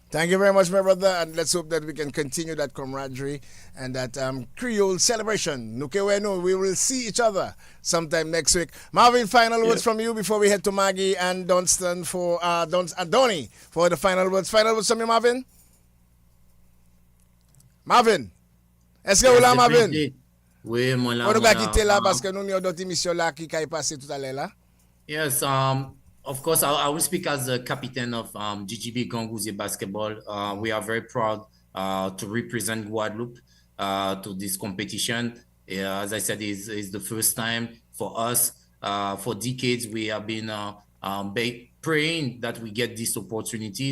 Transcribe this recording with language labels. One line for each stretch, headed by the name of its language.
English: Thank you very much, my brother, and let's hope that we can continue that camaraderie and that Creole celebration. Nukeweno, we will see each other sometime next week. Marvin, final words from you before we head to Maggie and Dunstan for Donny for the final words. Final words from you, Marvin.
French: Marvin, est-ce que vous là, Marvin? Oui, moi là. On va quitter là parce que nous avons d'autres émissions là qui sont passées tout à l'heure là.
English: Yes, of course, I will speak as the captain of GGB Gangouzier basketball. We are very proud to represent Guadeloupe to this competition. As I said, it's the first time for us. For decades, we have been praying that we get this opportunity.